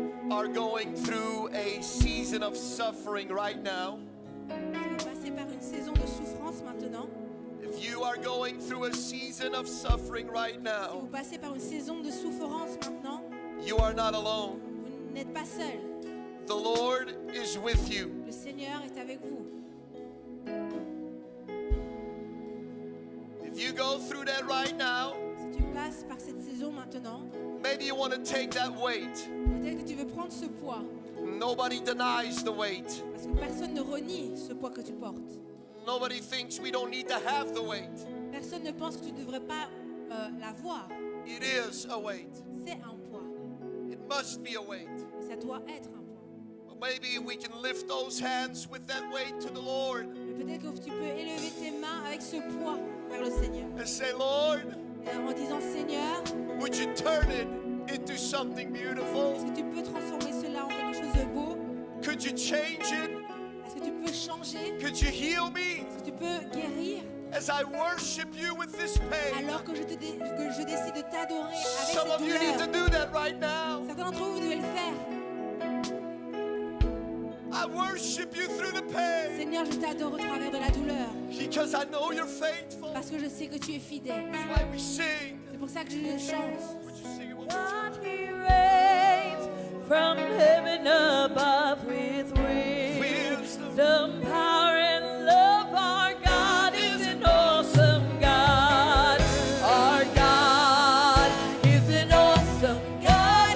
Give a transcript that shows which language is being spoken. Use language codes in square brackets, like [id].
[en] are going through a season of suffering right now, [fr] Si vous passez par une saison de souffrance maintenant, [en] if you are going through a season of suffering right [fr] si [en] now, [fr] vous passez par une saison de souffrance maintenant, [en] you are not alone. [fr] vous n'êtes pas seul. [en] The Lord is with you. [fr] Le Seigneur est avec vous. [en] If you go through that right now, [fr] Si tu passes par cette saison maintenant, [en] maybe you want to take that weight. [fr] peut-être que tu veux prendre ce poids, [en] Nobody denies the weight. [fr] parce que personne ne renie ce poids que tu portes. [en] Nobody thinks we don't need to have the weight. [fr] Personne ne pense que tu ne devrais pas l'avoir. [en] It is a weight. [fr] C'est un poids. [en] It must be a weight. [fr] Et ça doit être un poids. [en] But maybe we can lift those hands with that weight to the Lord [fr] Mais peut-être que tu peux élever tes mains avec ce poids vers le Seigneur. [en] and say, Lord, [fr] Et en disant, Seigneur, [en] would you turn it into something beautiful? [fr] est-ce que tu peux transformer cela en quelque chose de beau? [en] Could you change it? [fr] Est-ce que tu peux changer? [en] Could you heal me [fr] Est-ce que tu peux guérir? [en] as I worship you with this pain? [fr] Alors que je décide de t'adorer avec [en] Some [fr] cette [en] of you need to [fr] douleur. [en] do that right now. [fr] Certains d'entre vous, vous devez le faire. [en] I worship you through the pain [fr] Seigneur, je t'adore au travers de la douleur. [en] because I know you're faithful. [fr] Parce que je sais que tu es fidèle. [en] That's why we sing. [fr] C'est pour ça que je chante. [en] Would you sing it one more time? God, He reigns from heaven above with wisdom, power, and love. Our God is an awesome God. Our God is an awesome God.